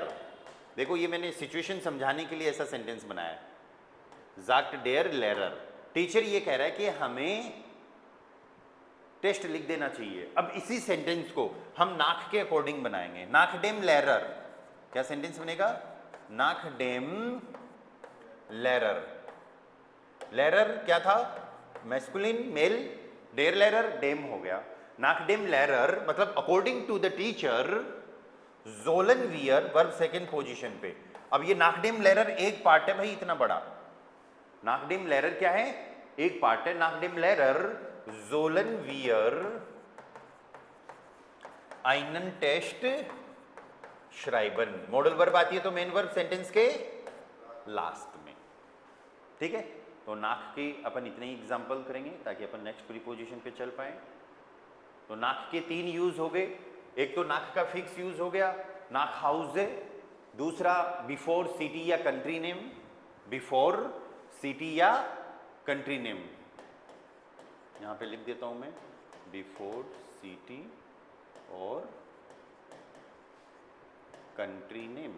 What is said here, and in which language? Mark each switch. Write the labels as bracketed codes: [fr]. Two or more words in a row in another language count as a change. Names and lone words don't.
[hi] देखो ये मैंने सिचुएशन समझाने के लिए ऐसा सेंटेंस बनाया है, [de] sagt der Lehrer, [hi] टीचर ये कह रहा है कि हमें टेस्ट लिख देना चाहिए। अब इसी सेंटेंस को हम नाक के अकॉर्डिंग बनाएंगे, [de] nach dem Lehrer, [hi] क्या सेंटेंस बनेगा? [de] nach dem Lehrer, [hi] लेरर क्या था? मैस्कुलिन, मेल, [de] der Lehrer, [hi] डेम हो गया। [de] nach dem Lehrer [en] मतलब according to the teacher, [de] sollen wir [en] verb second position पे। [hi] अब ये [de] nach dem Lehrer [hi] एक पार्ट है भाई इतना बड़ा, [de] nach dem Lehrer [hi] क्या है? एक पार्ट है। [de] nach dem Lehrer sollen wir einen Test schreiben, [en] modal verb [hi] आती है तो [en] main verb [hi] सेंटेंस के लास्ट में, ठीक है। तो नाक की अपन इतने ही एग्जाम्पल करेंगे ताकि अपन नेक्स्ट प्रीपोजिशन पे चल पाए। तो नाक के 3 यूज हो गए, एक तो नाक का फिक्स यूज हो गया [de] nach Haus, [hi] दूसरा [en] before city [hi] या [en] country name, before city [hi] या [en] country name, [hi] यहां पे लिख देता हूं मैं [en] before city [hi] और [en] country name.